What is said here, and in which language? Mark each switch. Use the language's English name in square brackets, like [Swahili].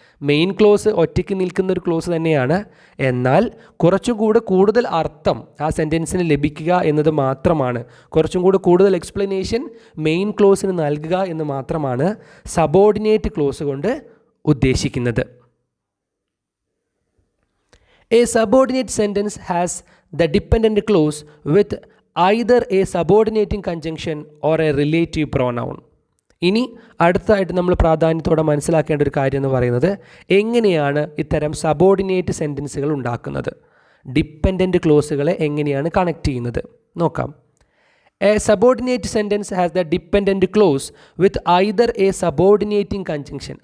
[Malayalam] Main clause ഒറ്റയ്ക്ക് നിൽക്കുന്ന ഒരു ക്ലോസ് തന്നെയാണ്, എന്നാൽ കുറച്ചും കൂടെ കൂടുതൽ അർത്ഥം ആ സെൻറ്റൻസിന് ലഭിക്കുക എന്നത് മാത്രമാണ്, കുറച്ചും കൂടെ കൂടുതൽ എക്സ്പ്ലനേഷൻ മെയിൻ ക്ലോസിന് നൽകുക എന്ന് മാത്രമാണ് സബോർഡിനേറ്റ് ക്ലോസ് കൊണ്ട് ഉദ്ദേശിക്കുന്നത്. [English] A subordinate sentence has the dependent clause with either a subordinating conjunction or a relative pronoun. [Malayalam] ഇനി അടുത്തായിട്ട് നമ്മൾ പ്രാധാന്യത്തോടെ മനസ്സിലാക്കേണ്ട ഒരു കാര്യം എന്ന് പറയുന്നത് എങ്ങനെയാണ് ഇത്തരം സബോർഡിനേറ്റ് സെൻറ്റൻസുകൾ ഉണ്ടാക്കുന്നത്. ഡിപ്പെൻഡൻറ്റ് ക്ലോസുകളെ എങ്ങനെയാണ് കണക്ട് ചെയ്യുന്നത് നോക്കാം. [English] A subordinate sentence has the dependent clause with either a subordinating conjunction.